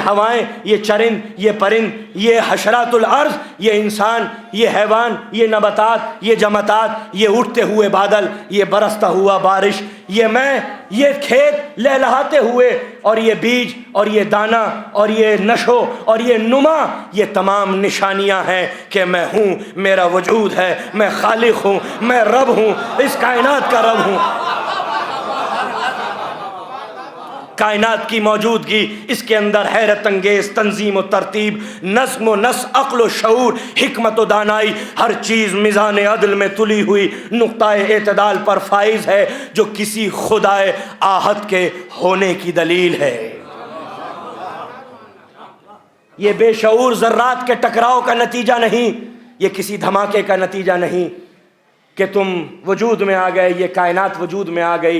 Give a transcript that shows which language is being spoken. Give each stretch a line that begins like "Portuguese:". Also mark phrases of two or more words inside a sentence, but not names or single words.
Urdu: ہوائیں، یہ چرند، یہ پرند، یہ حشرات الارض، یہ انسان، یہ حیوان، یہ نباتات، یہ جمادات، یہ اٹھتے ہوئے بادل، یہ برستا ہوا بارش، یہ میں، یہ کھیت لہلہاتے ہوئے، اور یہ بیج اور یہ دانہ اور یہ نشو اور یہ نما، یہ تمام نشانیاں ہیں کہ میں ہوں، میرا وجود ہے، میں خالق ہوں، میں رب ہوں، اس کائنات کا رب ہوں۔ کائنات کی موجودگی، اس کے اندر حیرت انگیز تنظیم و ترتیب، نظم و نسق، عقل و شعور، حکمت و دانائی، ہر چیز میزان عدل میں تلی ہوئی نقطہ اعتدال پر فائز ہے، جو کسی خدائے آحد کے ہونے کی دلیل ہے۔ یہ بے شعور ذرات کے ٹکراؤ کا نتیجہ نہیں، یہ کسی دھماکے کا نتیجہ نہیں کہ تم وجود میں آ گئے، یہ کائنات وجود میں آ گئی۔